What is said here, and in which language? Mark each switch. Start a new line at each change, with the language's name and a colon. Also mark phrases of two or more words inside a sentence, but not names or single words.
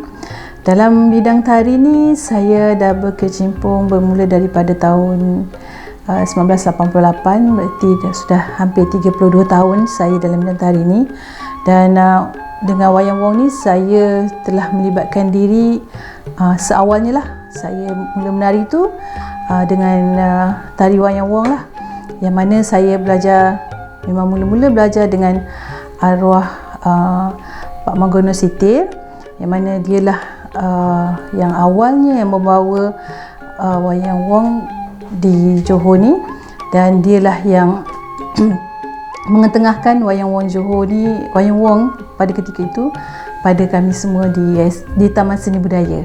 Malay: Dalam bidang tari ni saya dah berkecimpung bermula daripada tahun 1988, berarti sudah hampir 32 tahun saya dalam bidang tari ni. Dan dengan wayang wong ni saya telah melibatkan diri seawalnya lah. Saya mula menari tu dengan tari wayang wong lah, yang mana saya belajar, memang mula-mula belajar dengan arwah Pak Margono Sitir, yang mana dialah yang awalnya yang membawa wayang wong di Johor ni, dan dialah yang mengetengahkan wayang wong Johor ni, wayang wong pada ketika itu pada kami semua di Taman Seni Budaya.